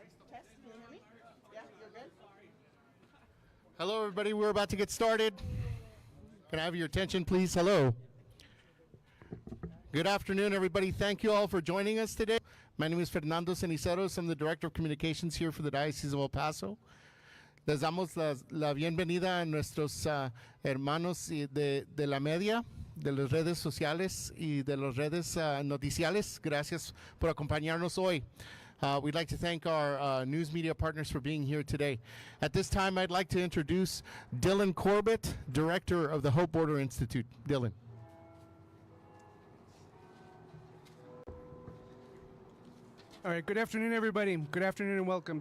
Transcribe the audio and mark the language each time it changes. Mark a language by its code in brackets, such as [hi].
[en] Test, can you hear me? Yeah, you're good? Hello, everybody. We're about to get started. Can I have your attention, please? Hello. Good afternoon, everybody. Thank you all for joining us today. My name is Fernando Ceniceros. I'm the Director of Communications here for the Diocese of El Paso. [es] Les damos la bienvenida a nuestros hermanos de la media, de las redes sociales y de las redes noticiales. Gracias por acompañarnos hoy. [en] We'd like to thank our news media partners for being here today. At this time, I'd like to introduce Dylan Corbett, Director of the Hope Border Institute. Dylan. All right, good afternoon, everybody. Good afternoon and welcome.